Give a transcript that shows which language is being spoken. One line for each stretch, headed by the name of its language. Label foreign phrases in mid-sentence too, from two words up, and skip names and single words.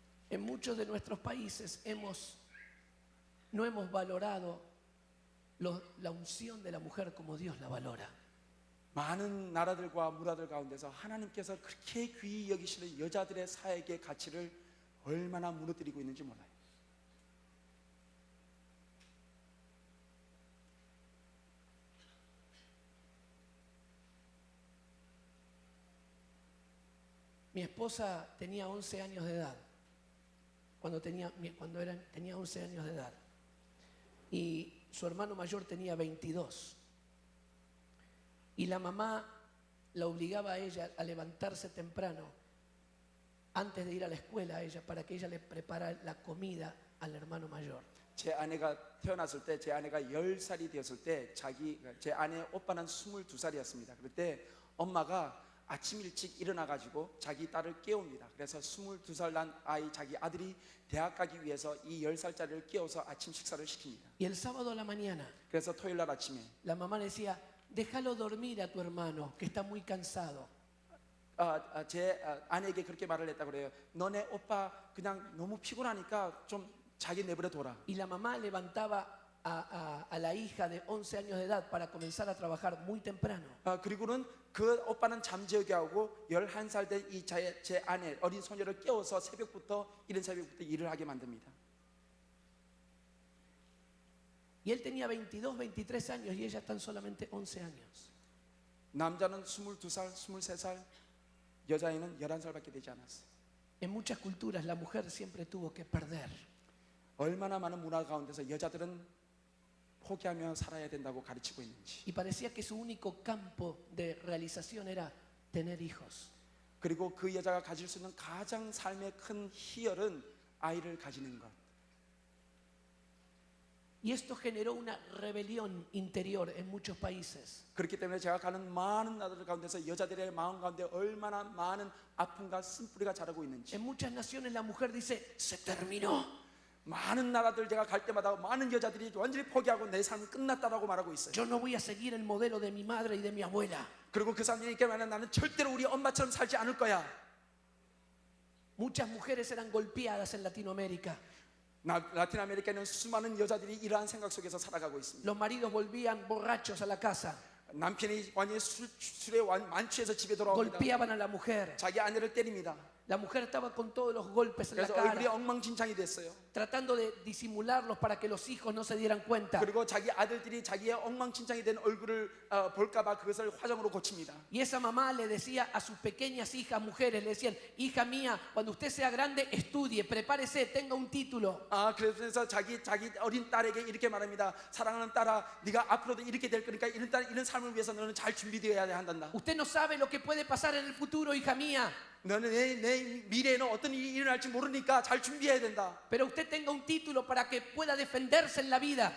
Spanish: En muchos de nuestros países no hemos valorado la unción de la mujer como Dios la valora.
Korean: 많은 나라들과 문화들 가운데서 하나님께서 그렇게 귀히 여기시는 여자들의 사역의 가치를 얼마나 무너뜨리고 있는지 몰라요.
Spanish: Mi esposa tenía 11 años de edad, tenía 11 años de edad, y su hermano mayor tenía 22. Y la mamá la obligaba a ella a levantarse temprano antes de ir a la escuela a ella para que ella le preparara la comida al hermano mayor.
Korean: 제 아내가 태어났을 때, 제 아내가 10살이 되었을 때 제 아내 오빠는 22살이었습니다. 그때 엄마가 아침 일찍 일어나가지고 자기 딸을 깨웁니다. 그래서 22살 난 자기 아들이 대학 가기 위해서 이 10살짜리를 깨워서 아침 식사를 시킵니다.
Spanish: Y el sábado a la mañana
Korean: 그래서 토요일 날 아침에
Spanish: la mamá le decía, déjalo dormir a tu hermano que está muy cansado.
Korean: 제 아내에게 그렇게 말을 했다 그래요. 너네 오빠 그냥 너무 피곤하니까 좀 자기 내버려 둬라.
Spanish: Y la mamá levantaba a la hija de 11 años de edad para comenzar a trabajar muy temprano.
Korean: 그리고는 그 오빠는 잠재우게 하고 11살 된 제 아내 어린 소녀를 깨워서 이른 새벽부터 일을 하게 만듭니다.
Spanish: Y él tenía 22, 23 años y ella tan solamente 11 años.
Korean: 남자는 22살, 23살, 여자애는 11살밖에 되지 않았어요.
Spanish: En muchas culturas la mujer siempre tuvo que perder.
Korean: 얼마나 많은 문화 가운데서 여자들은 포기하며 살아야 된다고 가르치고 있는지.
Spanish: Y parecía que su único campo de realización era tener hijos.
Korean: 그리고 그 여자가 가질 수 있는 가장 삶의 큰 희열은 아이를 가지는 것.
Spanish: Y esto generó una rebelión interior en muchos países.
Korean: 그렇기 때문에 제가 가는 많은 나라들 가운데서 여자들의 마음 가운데 얼마나 많은 아픔과 쓴뿌리가 자라고 있는지.
Spanish: En muchas naciones la mujer dice, se terminó.
Korean: 많은 나라들 제가 갈 때마다 많은 여자들이 완전히 포기하고 내 삶이 끝났다라고 말하고 있어요.
Spanish: Yo no voy a seguir el modelo de mi madre y de mi abuela.
Korean: 그리고 그 사람들이 이렇게 말하면 나는 절대로 우리 엄마처럼 살지 않을 거야.
Spanish: Muchas mujeres eran golpeadas en Latinoamérica.
Korean: 라틴 아메리카는 수많은 여자들이 이러한 생각 속에서 살아가고 있습니다.
Spanish: Los maridos volvían borrachos a la casa.
Korean: 남편이 완전히 술에 만취해서 집에 돌아옵니다.
Spanish: Golpeaban a la mujer.
Korean: 자기 아내를 때립니다.
Spanish: La mujer estaba con todos los golpes en la
Korean: 그래서 얼굴이
Spanish: cara,
Korean: 엉망진창이 됐어요.
Spanish: tratando de disimularlos para que los hijos no se dieran cuenta.
Korean: 그리고 자기 아들들이 자기의 엉망진창이 된 얼굴을 볼까봐 그것을 화장으로 고칩니다.
Spanish: Y esa mamá le decía a sus pequeñas hijas mujeres, le decían, hija mía, cuando usted sea grande, estudie, prepárese, tenga un título.
Korean: 그래서 자기 어린 딸에게 이렇게 말합니다. 사랑하는 딸아, 네가 앞으로도 이렇게 될 거니까 이런 삶을 위해서 너는 잘 준비되어야 한단다.
Spanish: Usted no sabe lo que puede pasar en el futuro, hija mía.
Korean: 너는 내 미래에는 어떤 일이 일어날지 모르니까 잘 준비해야 된다.
Spanish: Pero usted tenga un título para que pueda defenderse en la vida.